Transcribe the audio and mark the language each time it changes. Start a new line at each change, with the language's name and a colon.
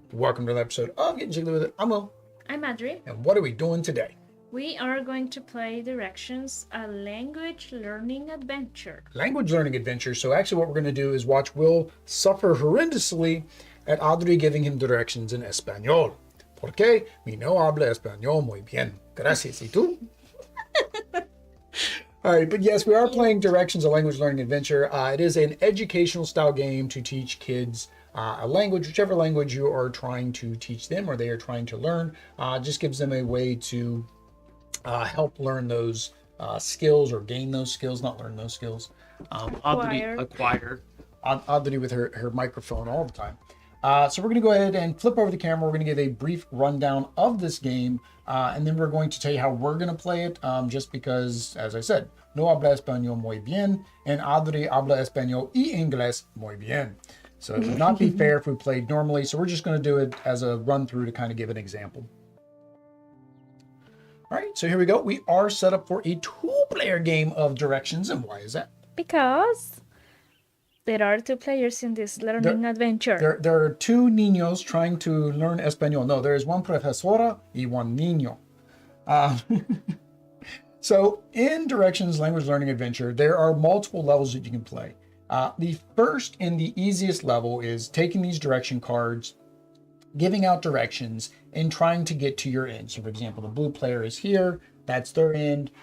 English: Welcome to another episode of Getting Jiggly With It. I'm Will. I'm Adri. And what are we doing today? We are going to play Directions, a language learning adventure. Language learning adventure. So actually what we're going to do is watch Will suffer horrendously at Audrey giving him directions in Español.
Spanish: Porque mi no habla español muy bien. Gracias. ¿Y tú?
English: All right, but yes, we are playing Directions, a language learning adventure. It is an educational style game to teach kids a language, whichever language you are trying to teach them or they are trying to learn. Just gives them a way to help learn those skills or gain those skills, not learn those skills. Acquire. Audrey with her microphone all the time. So we're going to go ahead and flip over the camera. We're going to give a brief rundown of this game, and then we're going to tell you how we're going to play it, just because, as I said,
Spanish: no habla español muy bien,
English: and Audrey
Spanish: habla español y inglés muy bien.
English: So it would not be fair if we played normally, so we're just going to do it as a run-through to kind of give an example. All right, so here we go. We are set up for a two-player game of Directions, and why is that? Because there are two players in this learning adventure. There are two niños trying to learn Espanol. No, there is one
Spanish: profesora y
English: one niño. So in Directions Language Learning Adventure, there are multiple levels that you can play. The first and the easiest level is taking these direction cards, giving out directions, and trying to get to your end. So for example, the blue player is here, that's their end.